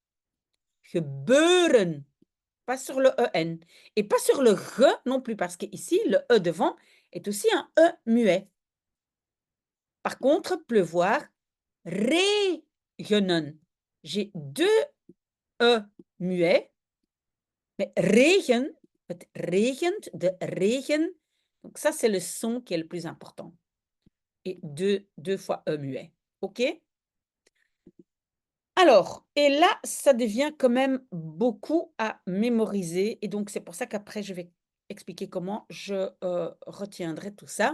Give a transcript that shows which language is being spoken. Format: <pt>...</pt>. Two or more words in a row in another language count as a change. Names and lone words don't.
<fr>Gebeuren, pas sur le EN. Et pas sur le RE non plus, parce qu'ici, le E devant est aussi un E muet. Par contre, pleuvoir, regenen. J'ai deux E muets, mais</fr> <nl>regen, het regent, de regen,</nl> <fr>donc ça, c'est le son qui est le plus important. Et deux fois E muet. OK? Alors, et là, ça devient quand même beaucoup à mémoriser. Et donc, c'est pour ça qu'après, je vais expliquer comment je retiendrai tout ça.</fr>